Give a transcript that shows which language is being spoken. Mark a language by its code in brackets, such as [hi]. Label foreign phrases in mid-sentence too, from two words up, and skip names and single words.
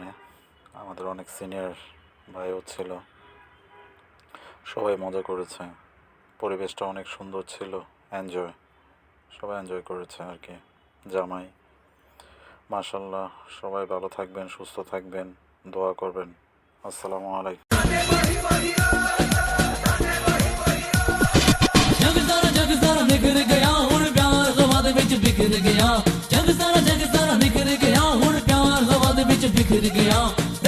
[bn] আমাদের অনেক সিনিয়র ভাইও ছিল। সবাই মজা করেছে। পরিবেশটা অনেক সুন্দর ছিল। এনজয় সবাই এনজয় করেছে আর কি। জামাই মাশাল্লাহ, সবাই ভালো থাকবেন, সুস্থ থাকবেন, দোয়া করবেন। [ar] السلام عليكم. [pa] ਜਗ ਸਾਰਾ ਨਿਖਰ ਗਿਆ ਹੁਣ ਪਿਆਰ ਹਵਾ ਦੇ ਵਿੱਚ ਬਿਖਰ ਗਿਆ ਜਗ ਸਾਰਾ ਨਿਖਰ ਗਿਆ ਹੁਣ ਪਿਆਰ ਹਵਾ ਦੇ ਵਿੱਚ ਬਿਖਰ ਗਿਆ